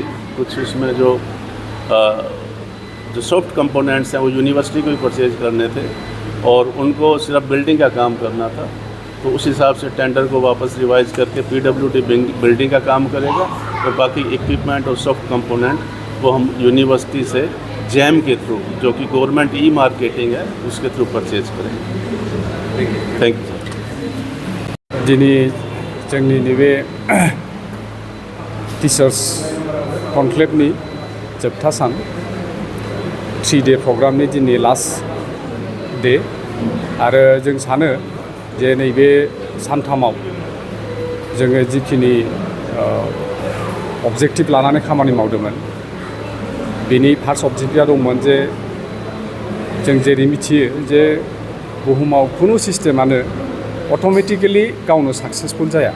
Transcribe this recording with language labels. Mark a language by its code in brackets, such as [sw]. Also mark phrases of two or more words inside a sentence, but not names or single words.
[hi] कुछ उसमें जो सॉफ्ट कंपोनेंट्स हैं वो यूनिवर्सिटी को ही परचेज करने थे, और उनको सिर्फ बिल्डिंग का काम करना था। तो उस हिसाब से टेंडर को वापस रिवाइज़ करके PWD बिल्डिंग का काम करेगा, और बाकी इक्विपमेंट और सॉफ्ट कंपोनेंट वो हम यूनिवर्सिटी से जैम के थ्रू, जो कि गवर्नमेंट ई-मार्केटिंग है, उसके थ्रू परचेज करेंगे। [en] thank you. [brx] दिनै जोंनि नैबे टीचर्स कनक्लेवनि जोबथा सान 3 डे प्रग्रामनि दिनै [en] last day, [brx] आरो जों सानो जे नैबे सानथामाव जोङो जिखिनि अबजेक्टिभ लानानै खामानि मावदोंमोन, बेनि फार्स्ट अबजेक्टिभा दंमोन जे जों जेरै मिथियो जे बुहुमाव खुनु सिस्टेमानो अट'मेटिकेलि गावनो साक्सेसफुल जाया।